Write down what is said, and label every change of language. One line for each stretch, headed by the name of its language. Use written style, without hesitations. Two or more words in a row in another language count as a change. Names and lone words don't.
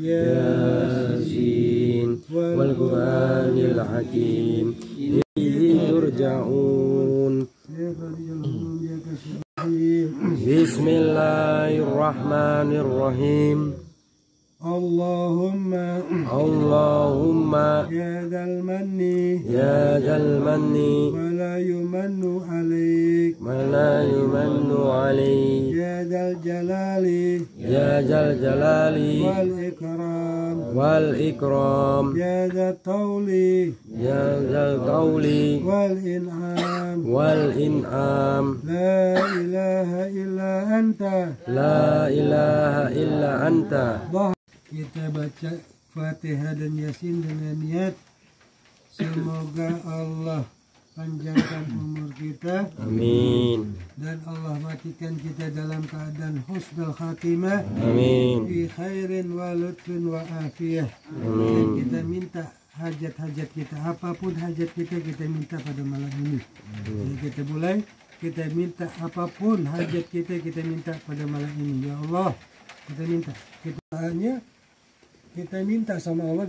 Arabic: يس والقرآن الحكيم. إليه ترجعون. بسم الله الرحمن الرحيم. اللهم يا ذا المن ولا يمن عليك يا ذا الجلال والإكرام يا ذا الطول والإنعام لا إله إلا أنت.
Indonesian: Kita baca Fatihah dan Yasin dengan niat semoga Allah panjangkan umur kita, amin, dan Allah matikan kita dalam keadaan
Arabic: حسن الخاتمة,
Indonesian: amin,
Arabic: في خير ولطف وعافية.
Indonesian: amin. Dan kita minta hajat-hajat kita, apapun hajat kita minta pada malam ini. Jadi kita mulai, kita minta apapun hajat kita minta pada malam ini. Ya Allah, kita minta. Kita minta sama Allah.